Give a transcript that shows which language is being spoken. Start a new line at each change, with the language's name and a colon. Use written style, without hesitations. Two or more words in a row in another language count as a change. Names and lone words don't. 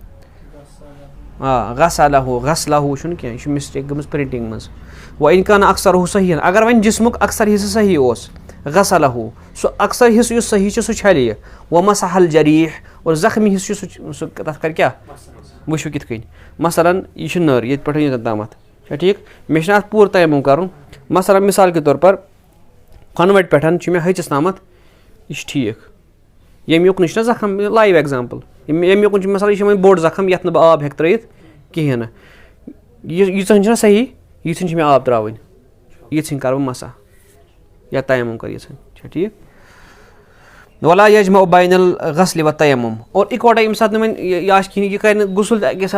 Arabic: غسلہُ غسلہُ
Kashmiri: چھُنہٕ کینٛہہ یہِ چھُ مِسٹیک گٔمٕژ پرٛنٹِنٛگ منٛز وۄنۍ
Arabic: کَن اکثرہُ صحیحن
Kashmiri: اگر وۄنۍ جسمُک اکثر حصہٕ صحیح اوس غسلہُ سُہ اکثر حصہٕ یُس صحیح چھُ سُہ چھَلہِ یہِ
Arabic: ومسح الجریح
Kashmiri: اور زخمی حصہٕ چھُ سُہ تَتھ کَرِ کیٛاہ وٕچھِو کِتھ کٔنۍ مثلاً یہِ چھِ نٔر ییٚتہِ پٮ۪ٹھ یوٚتَن تامَتھ چھا ٹھیٖک مےٚ چھِنہٕ اَتھ پوٗرٕ تیمُم کَرُن مثلاً
Urdu: مِثال کے طور پر
Kashmiri: کھۄنہٕ وَٹہِ پٮ۪ٹھ چھُ مےٚ ۂچِس تامَتھ یہِ چھِ ٹھیٖک ییٚمہِ یُکُن چھُنہ زخم لایِو ایٚگزامپٕل ییٚمہِ یُکُن چھُ مثال یہِ چھُ وۄنۍ بوٚڑ زخم یَتھ نہٕ بہٕ آب ہٮ۪کہٕ ترٛٲیِتھ کِہیٖنۍ نہٕ ییٖژہن چھِنہ صحیح ییٖژہن چھِ مےٚ آب ترٛاوٕنۍ ییٖژہن کَرٕ بہٕ مسح یا تیمُم کَرٕ ییٖژہن چھا ٹھیٖک
Arabic: ولا یجمع بین الغسلِ والتیمُم
Kashmiri: اور اِکوَٹَے ییٚمہِ ساتہٕ نہٕ وۄنۍ یہِ آسہِ کِہیٖنۍ یہِ کَرِ نہٕ غسُل تہِ اَکے